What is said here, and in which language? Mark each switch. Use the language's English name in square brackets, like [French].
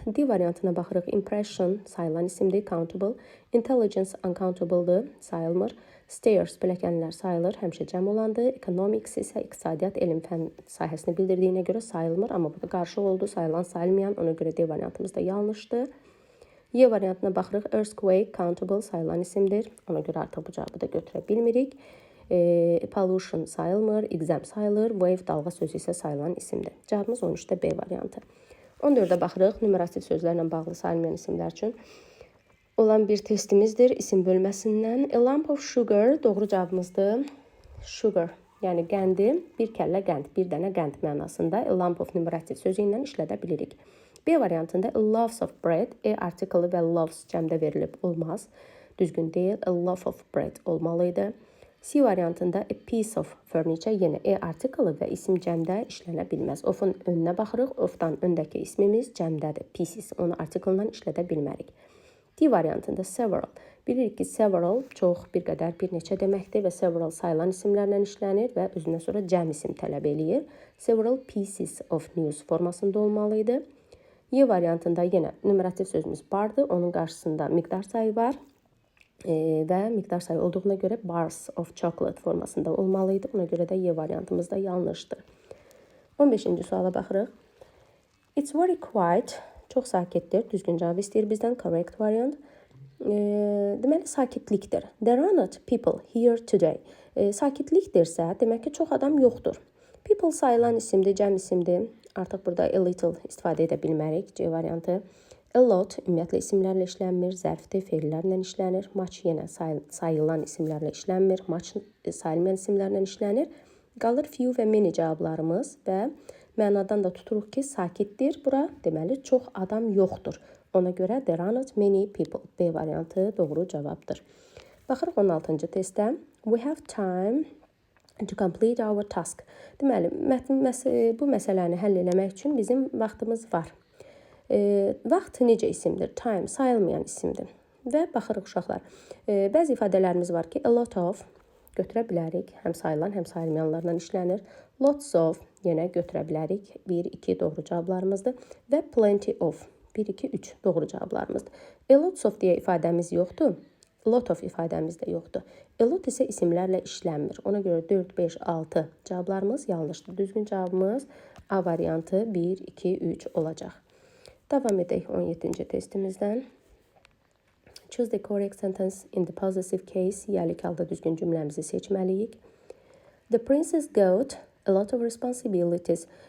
[Azerbaijani] D variantına baxırıq. Impression sayılan isimdir, countable. Intelligence uncountable-dır, sayılmır. Stairs pilləkənlər sayılır, həmişə cəm olandı. Economics isə iqtisadiyyat, elm, fən sahəsini bildirdiyinə görə sayılmır, amma burada qarışıq oldu, sayılan, sayılmayan, ona görə D variantımız da yanlışdır. Y variantına baxırıq. Earthquake, countable sayılan isimdir. Ona görə artıq bu cavabı da götürə bilmirik. Pollution sayılmır, exam sayılır. Wave dalğa sözü isə sayılan isimdir. Cavabımız 13-də B variantı. 14-də baxırıq. Numerativ sözlərlə bağlı sayılmayan isimlər üçün olan bir testimizdir. İsim bölməsindən. [English] A lump of sugar [Azerbaijani] doğru cavabımızdır. Sugar, yəni qəndi, bir kəllə qənd, bir dənə qənd mənasında a lump of numerativ sözü ilə işlədə bilirik. B variantında a loaf of bread, artiklı və loaves cəmdə verilib olmaz. Düzgün deyil, a loaf of bread olmalıydı. C variantında a piece of furniture, yenə artiklı və isim cəmdə işlənə bilməz. Of'un önünə baxırıq, of'dan öndəki ismimiz cəmdədir, pieces, onu artiklından işlədə bilmərik. D variantında several. Bilirik ki, several çox, bir qədər, bir neçə deməkdir və several sayılan isimlərlə işlənir və özündən sonra cəm isim tələb eləyir. Several pieces of news formasında olmalıydı. Y variantında yenə numerativ sözümüz bardır, onun qarşısında miqdar sayı var və miqdar sayı olduğuna görə bars of chocolate formasında olmalıydı. Ona görə də Y variantımız da yanlışdır. 15-ci suala baxırıq. [English] It's very quiet. [Azerbaijani] Çox sakitdir. Düzgün cavab istəyir bizdən. Correct variant. Deməli, sakitlikdir. [English] There are not people here today. [Azerbaijani] Sakitlikdirsə, demək ki, çox adam yoxdur. People sayılan isimdir, cəm isimdir. Artıq burada a little istifadə edə bilmərik. C variantı. A lot ümumiyyətlə isimlərlə işlənmir. Zərfdir, feillərlə işlənir. Much yenə sayılan isimlərlə işlənmir. Much sayılmayan isimlərlə işlənir. Qalır few və many cavablarımız və mənadan da tuturuq ki, sakitdir. Bura deməli çox adam yoxdur. Ona görə [English] there are not many people. [Azerbaijani] B variantı doğru cavabdır. Baxırıq 16-cı testdə. [English] We have time to complete our task. [Azerbaijani] Deməli, bu məsələni həll etmək üçün bizim vaxtımız var. Vaxt necə isimdir? Time sayılmayan isimdir. Və baxırıq uşaqlar. Bəzi ifadələrimiz var ki, a lot of götürə bilərik. Həm sayılan, həm sayılmayanlarla işlənir. Lots of yenə götürə bilərik. 1, 2 doğru cavablarımızdır. Və plenty of 1, 2, 3 doğru cavablarımızdır. A lots of deyə ifadəmiz yoxdur. Lot of ifadəmiz də yoxdur. A lot isə isimlərlə işlənmir. Ona görə 4, 5, 6 cavablarımız yanlışdır. Düzgün cavabımız A variantı 1, 2, 3 olacaq. Davam edək 17-ci testimizdən. [English] Choose the correct sentence in the positive case. [Azerbaijani] Yəlik halda düzgün cümləmizi seçməliyik. [English] The princess got a lot of responsibilities.